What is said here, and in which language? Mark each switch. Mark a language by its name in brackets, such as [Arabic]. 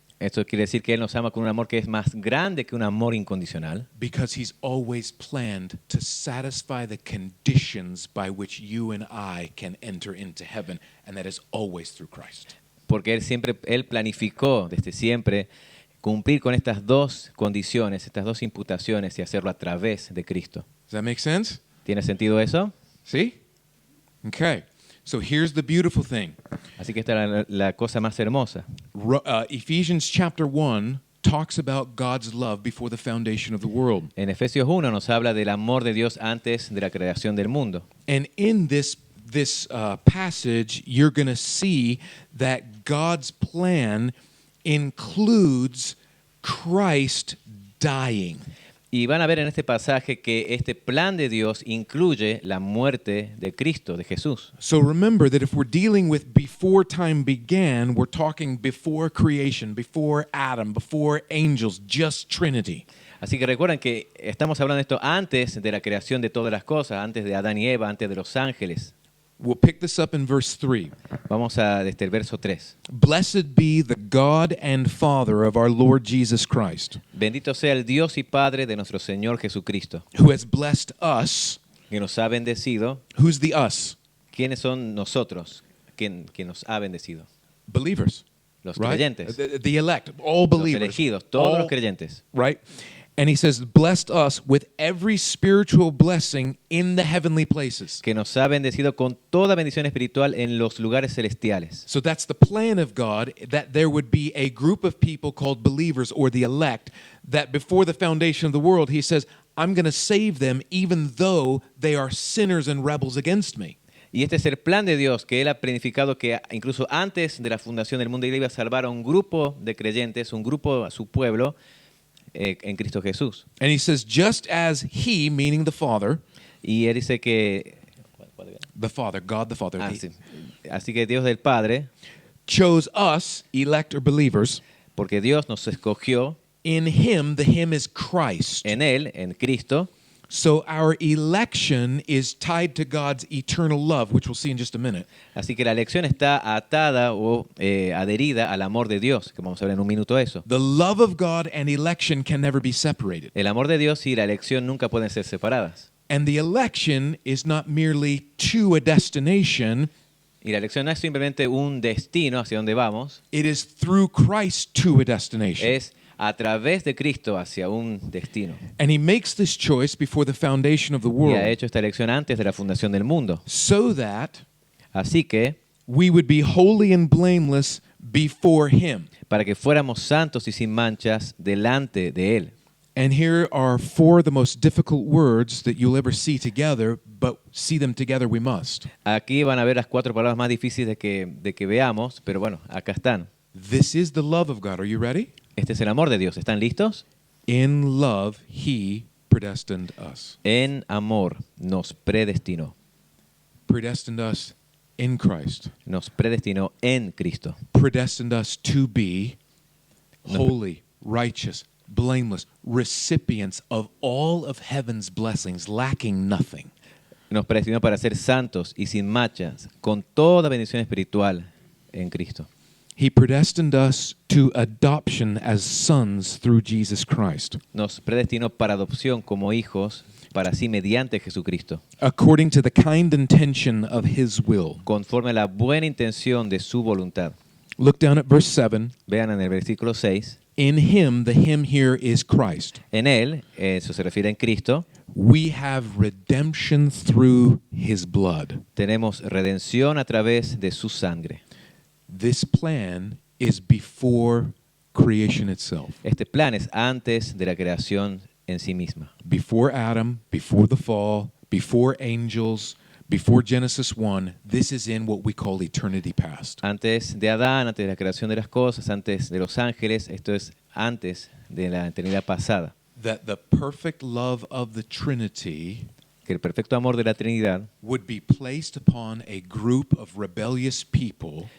[Spanish] Esto quiere decir que Él nos ama con un amor que es más grande que un amor incondicional, [English] because he's always planned to satisfy the conditions by which you and I can enter into heaven, and that is always through Christ. [Spanish] porque Él planificó desde siempre cumplir con estas dos condiciones, estas dos imputaciones y hacerlo a través de Cristo. [English] Does that make sense? [Spanish] ¿Tiene sentido eso? [English] See? Okay. So here's the beautiful thing. [Spanish] Así que esta es la cosa más hermosa. [English] Ephesians chapter 1 talks about God's love before the foundation of the world. [Spanish] En Efesios 1 nos habla del amor de Dios antes de la creación del mundo. [English] And in this passage, you're going to see that God's plan includes Christ dying. [Spanish] Y van a ver en este pasaje que este plan de Dios incluye la muerte de Cristo, de Jesús. [English] So remember that if we're dealing with before time began, we're talking before creation, before Adam, before angels, just Trinity. [Spanish] Así que recuerden que estamos hablando de esto antes de la creación de todas las cosas, antes de Adán y Eva, antes de los ángeles. [English] We'll pick this up in verse 3. [Spanish] Vamos a desde el verso 3. [English] Blessed be the God and Father of our Lord Jesus Christ, [Spanish] Bendito sea el Dios y Padre de nuestro Señor Jesucristo, [English] who has blessed us. [Spanish] que nos ha bendecido. [English] Who's the us? [Spanish] ¿Quiénes son nosotros? ¿Quién nos ha bendecido? [English] Believers. [Spanish] Los [English] Right? [Spanish] creyentes, [English] The elect, all [Spanish] los [English] believers. [Spanish] elegidos, todos [English] All- [Spanish] los creyentes. [English] Right? And he says, blessed us with every spiritual blessing in the heavenly places. [Spanish] Que nos ha bendecido con toda bendición espiritual en los lugares celestiales. [English] So that's the plan of God, that there would be a group of people called believers or the elect, that before the foundation of the world, he says, I'm going to save them even though they are sinners and rebels against me. [Spanish] Y este es el plan de Dios, que Él ha planificado que incluso antes de la fundación del mundo Él iba a salvar a un grupo de creyentes, un grupo, a su pueblo, en Cristo Jesús. [English] And he says, just as he, meaning the Father, [Spanish] Y Él dice que, [English] God the Father, [Spanish] sí. Así que Dios del Padre, [English] chose us, elect or believers, [Spanish] porque Dios nos escogió [English] in him, the him is Christ. [Spanish] en Él, en Cristo. [English] So our election is tied to God's eternal love, which we'll see in just a minute. [Spanish] Así que la elección está atada o adherida al amor de Dios, que vamos a ver en un minuto eso. [English] The love of God and election can never be separated. [Spanish] El amor de Dios y la elección nunca pueden ser separadas. [English] And the election is not merely to a destination, [Spanish] Y la elección no es simplemente un destino hacia donde vamos, [English] it is through Christ to a destination. [Spanish] es a través de Cristo hacia un destino. [English] And he makes this choice before the foundation of the [Spanish] Y ha [English] world [Spanish] hecho esta elección antes de la fundación del mundo. [English] so that [Spanish] Así que, [English] we would be holy and blameless before him. [Spanish] para que fuéramos santos y sin manchas delante de Él. [English] And here are four of the most difficult words that you'll ever see together, but see them together we must. [Spanish] Aquí van a ver las 4 palabras más difíciles de que veamos, pero bueno, acá están. [English] This is the love of God. Are you ready? [Spanish] Este es el amor de Dios. ¿Están listos? [English] In love, he predestined us. [Spanish] En amor nos predestinó. [English] Predestined us in Christ. [Spanish] Nos predestinó en Cristo. [English] Predestined us to be holy, righteous, blameless, recipients of all of heaven's blessings, lacking nothing. [Spanish] Nos predestinó para ser santos y sin manchas, con toda bendición espiritual en Cristo. [English] He predestined us to adoption as sons through Jesus Christ, [Spanish] Nos predestinó para adopción como hijos, para sí mediante Jesucristo, [English] according to the kind intention of his will. [Spanish] conforme a la buena intención de su voluntad. [English] Look down at verse 7. [Spanish] Vean en el versículo 6. [English] In him, the him here is Christ. [Spanish] En Él, eso se refiere en Cristo, [English] We have redemption through his blood. [Spanish] tenemos redención a través de su sangre. [English] This plan is before creation itself. [Spanish] Este plan es antes de la creación en sí misma. [English] Before Adam, before the fall, before angels, before Genesis 1, this is in what we call eternity past. [Spanish] Antes de Adán, antes de la creación de las cosas, antes de los ángeles, esto es antes de la eternidad pasada. [English] That the perfect love of the Trinity [Spanish] Que el perfecto amor de la Trinidad [English] would be placed upon a group of rebellious people,